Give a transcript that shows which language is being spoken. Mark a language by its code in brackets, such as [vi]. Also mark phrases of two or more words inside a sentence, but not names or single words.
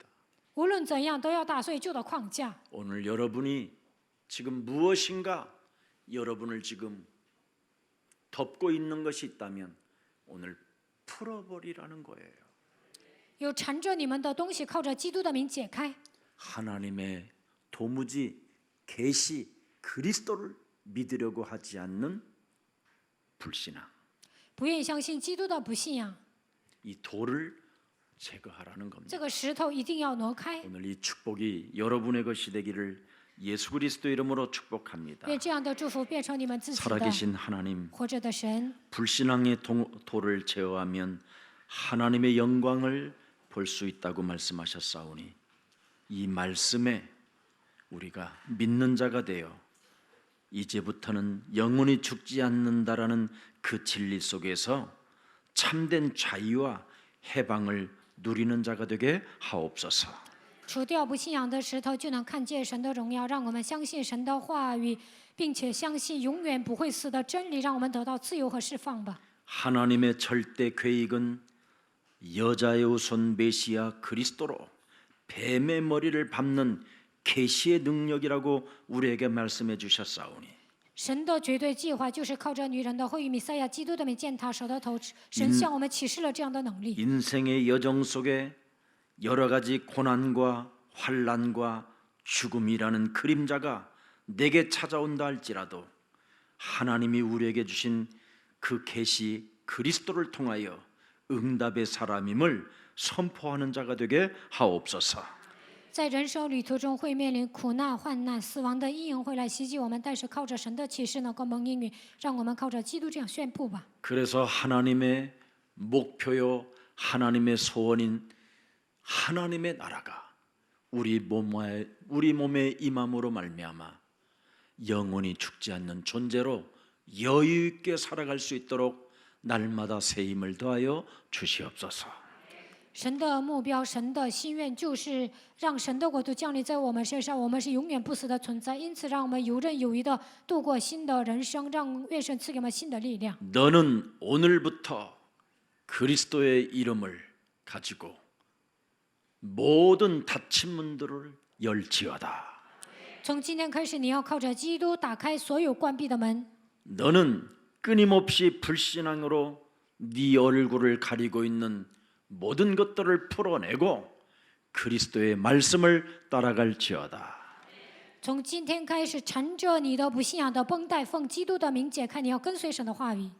[zh] 无论怎样都要打碎旧的框架。 [ko] 오늘 여러분이 지금 무엇인가 여러분을 지금 덮고 있는 것이 있다면 오늘 풀어버리라는 거예요. [zh] 有缠着你们的东西，靠着基督的名解开。 [ko] 하나님의 도무지 계시 그리스도를 믿으려고 하지 않는 불신앙. [zh] 不愿意相信基督的不信仰， [ko] 이 돌을 제거하라는 겁니다. [zh] 这个石头一定要挪开。 [ko] 오늘 이 축복이 여러분의 것이 되기를 예수 그리스도 이름으로 축복합니다. [zh] 愿这样的祝福变成你们自己的。 [ko] 살아계신 하나님, [zh] 活着的神， [ko] 불신앙의 돌을 제어하면 하나님의 영광을 볼 수 있다고 말씀하셨사오니 이 말씀에 우리가 믿는 자가 되어 이제부터는 영원히 죽지 않는다라는 그 진리 속에서 참된 자유와 해방을 누리는 자가 되게 하옵소서. [zh] 除掉不信仰的石头，就能看见神的荣耀。让我们相信神的话语，并且相信永远不会死的真理，让我们得到自由和释放吧。 [ko] 하나님의 절대 계획은 여자의 후손 메시아 그리스도로 뱀의 머리를 밟는 계시의 능력이라고 우리에게 말씀해 주셨사오니 [zh] 神的绝对计划就是靠着女人的后裔弥赛亚基督的名践踏蛇的头。神向我们启示了这样的能力。 [ko] 인생의 여정 속에 여러 가지 고난과 환난과 죽음이라는 그림자가 내게 찾아온다 할지라도 하나님이 우리에게 주신 그 계시 그리스도를 통하여 응답의 사람임을 선포하는 자가 되게 하옵소서. [zh] 在人生旅途中会面临苦难、患难、死亡的阴影会来袭击我们，但是靠着神的启示能够蒙应允，让我们靠着基督这样宣布吧。 [ko] 그래서 하나님의 목표요, 하나님의 소원인 하나님의 나라가 우리 몸에 임함으로 말미암아 영원히 죽지 않는 존재로 여유 있게 살아갈 수 있도록 날마다 새 힘을 더하여 주시옵소서. [zh] 神的目标、神的心愿就是让神的国度降临在我们身上，我们是永远不死的存在。因此，让我们游刃有余的度过新的人生，让愿神赐给我们新的力量。 [ko] 너는 오늘부터 그리스도의 이름을 가지고 모든 닫힌 문들을 열지어다. [zh] 从今天开始，你要靠着基督打开所有关闭的门。 [ko] 너는 끊임없이 불신앙으로 네 얼굴을 가리고 있는 모든 것들을 풀어내고 그리스도의 말씀을 따라갈지어다. [zh] 从今天开始，缠着你的不信仰的绷带，奉基督的名解开，你要跟随神的话语。